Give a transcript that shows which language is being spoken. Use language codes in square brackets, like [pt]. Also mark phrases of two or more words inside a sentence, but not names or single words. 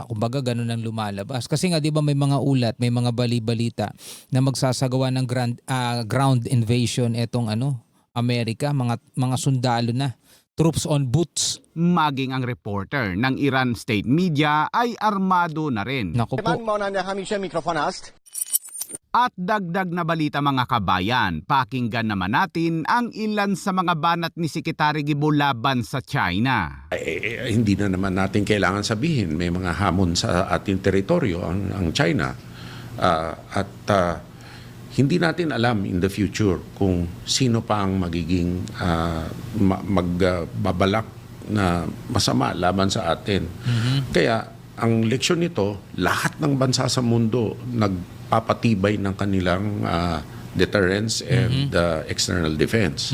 [tl] Kumbaga, ganun ang lumalabas. Kasi nga, di ba may mga ulat, may mga bali-balita na magsasagawa ng [en] ground invasion [tl] etong Amerika, mga sundalo na. [en] Troops on boots. [tl] Maging ang reporter ng Iran State Media ay armado na rin. Naku po. [fa] كمان مولانا همیشه میکروفون هست. [tl] At dagdag na balita mga kabayan, pakinggan naman natin ang ilan sa mga banat ni Sekretary Gibo laban sa China. Hindi na naman natin kailangan sabihin may mga hamon sa ating teritoryo ang China. Hindi natin alam [en] in the future [tl] kung sino pa ang magiging magbabalak na masama laban sa atin. Kaya ang leksyon nito, lahat ng bansa sa mundo nagpapatibay ng kanilang [en] deterrence and external defense.